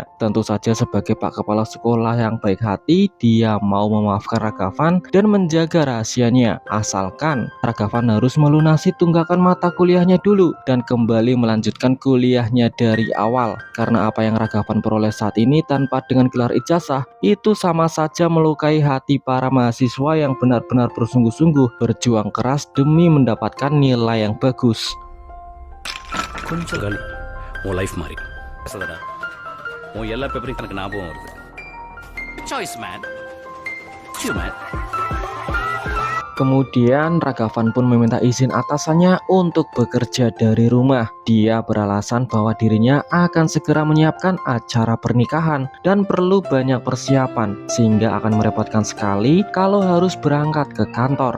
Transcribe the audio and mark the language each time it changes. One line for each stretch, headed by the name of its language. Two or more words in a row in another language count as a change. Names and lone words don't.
Indonesian: Tentu saja sebagai Pak Kepala Sekolah yang baik hati, dia mau memaafkan Ragavan dan menjaga rahasianya, asalkan Ragavan harus melunasi tunggakan mata kuliahnya dulu dan kembali melanjutkan kuliahnya dari awal. Karena apa yang Ragavan peroleh saat ini tanpa dengan gelar ijazah itu sama saja melukai hati para mahasiswa yang benar-benar bersungguh-sungguh berjuang keras demi mendapatkan nilai yang bagus.
Tamil: கொஞ்சம் காலி உன் லைஃப் மாறி பேசுறடா உன் எல்லா பேப்பரையும் எனக்கு ஞாபகம் வருது
English: choice man
Indonesian: Kemudian Ragavan pun meminta izin atasannya untuk bekerja dari rumah. Dia beralasan bahwa dirinya akan segera menyiapkan acara pernikahan dan perlu banyak persiapan, sehingga akan merepotkan sekali kalau harus berangkat ke kantor.